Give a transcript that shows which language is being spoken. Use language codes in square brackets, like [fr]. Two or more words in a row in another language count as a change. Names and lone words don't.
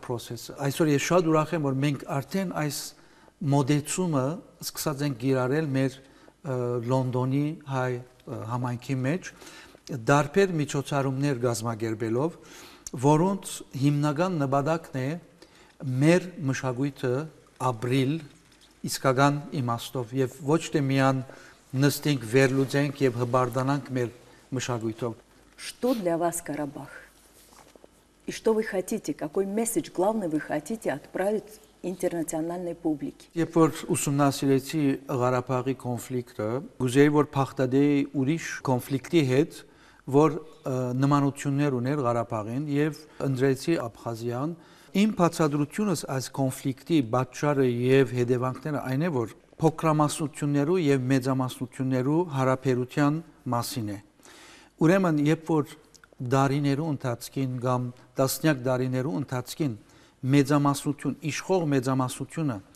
[hy] process-ը այսօր ես շատ ուրախ եմ որ մենք արդեն այս մոդեցումը սկսած ենք գիրառել մեր Լոնդոնի հայ համայնքի մեջ դարբեր միջոցառումներ գազմագերբելով որոնց հիմնական նպատակն է մեր մշակույթը ապրիլ իսկական իմաստով եւ ոչ թե միան նստենք վերլուծենք եւ հբարդանանք մեր մշակույթով [ru] Что для вас Карабах? И что вы хотите? Какой месседж главный вы хотите отправить интернациональной публике? [hy] Երբ որ ուսումնասիրեցի Ղարաբաղի կոնֆլիկտը, գուզեի որ փախտադեի ուրիշ կոնֆլիկտի հետ, որ նմանություններ ուներ Ղարաբաղին եւ ընդրեցի Աբխազիան, իմ բացատրությունս այս կոնֆլիկտի պատճառը եւ հետևանքները այն է, որ փոքրամասնություններու եւ մեծամասնություններու հարաբերության մասին է։ Ուրեմն, երբ որ դարիներու ընթացքին կամ տասնյակ դարիներու ընթացքին մեծամասնություն, իշխող մեծամասնությունը